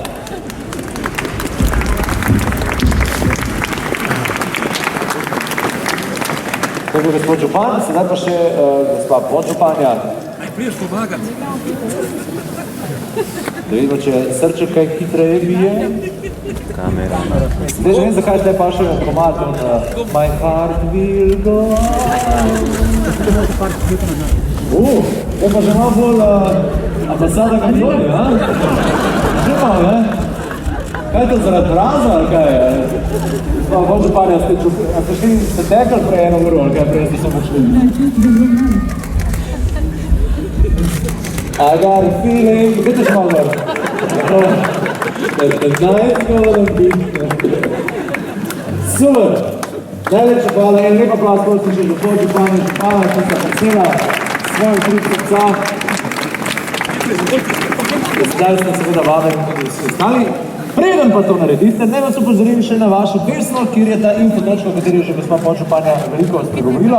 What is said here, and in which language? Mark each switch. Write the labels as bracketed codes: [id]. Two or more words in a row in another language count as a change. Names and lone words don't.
[sl] To je bil gospod župan, sedaj pa še gospa podžupanja. Naj priješ pomagati. Da vidimo, če srček kaj hitreje bije. Kamera. Zdaj že vem, zakaj zdaj pa še komad on [en] My heart will go on. [sl] To pa že malo bolj ambasada Katalonije, a? Že malo, ne? Kaj je to zaradi mraza, ali kaj je? Podžupanja, ste tekli prej eno uro, ali kaj prej ste samo šli? [en] I got a feeling, [sl] vidite še malo gor. [en] The night's gonna be... [sl] Super! Najlepša hvala, en lep aplauz, prosim še za podžupanja, župana, ki sta presela svoje tri srca. Zdaj smo seveda vabeni tudi vsi ostali. Preden pa to naredite, naj vas upozorim še na vašo desno, kjer je ta infotočka, o kateri je že gospa podžupanja veliko spregovorila.